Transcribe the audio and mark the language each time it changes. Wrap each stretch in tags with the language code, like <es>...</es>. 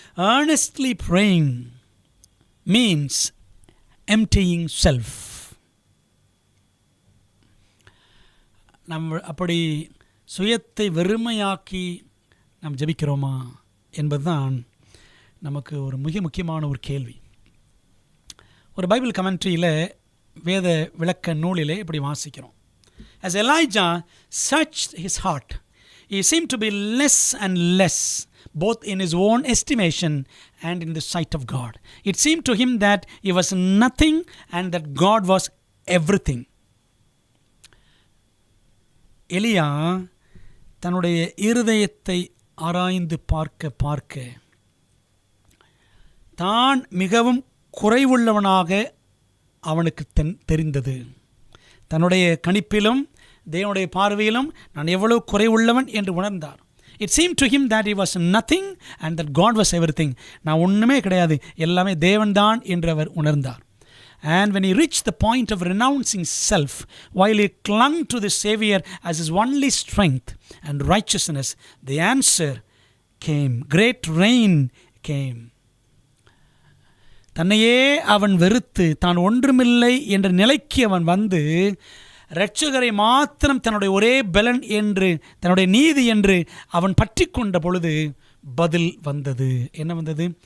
<en>earnestly praying means emptying self.</en> <ta>அப்படி சுயத்தை வெறுமையாக்கி நாம் ஜெபிக்கிறோமா என்பதுதான் நமக்கு ஒரு மிக முக்கியமான ஒரு கேள்வி. ஒரு பைபிள் கமெண்ட்ரியில், வேத விளக்க நூலிலே இப்படி வாசிக்கிறோம்.</ta> <en>As Elijah searched his heart, he seemed to be less and less both in his own estimation and in the sight of God. It seemed to him that he was nothing and that God was everything.</en> <ta>எலியா தன்னுடைய இருதயத்தை ஆராய்ந்து பார்க்க தான் மிகவும் குறைவுள்ளவனாக அவனுக்கு தெரிந்தது. தன்னுடைய கணிப்பிலும் தேவனுடைய பார்வையிலும் நான் எவ்வளவு குறைவுள்ளவன் என்று உணர்ந்தார்.</ta> <en>It seemed to him that he was nothing and that God was everything.</en> <ta>நான் ஒன்றுமே கிடையாது, எல்லாமே தேவன்தான் என்று அவர் உணர்ந்தார்.</ta> <en>And when he reached the point of renouncing self, while he clung to the Savior as his only strength and righteousness, the answer came. Great rain came.</en> <ta>தன்னையே அவன் வெறுத்து தான் ஒன்றுமில்லை என்ற நிலைக்கு அவன் வந்து இரட்சகரை மாத்திரம் தன்னுடைய ஒரே பலன் என்று தன்னுடைய நீதி என்று அவன் பற்றி கொண்ட பொழுது பதில் வந்தது. என்ன வந்தது?</ta>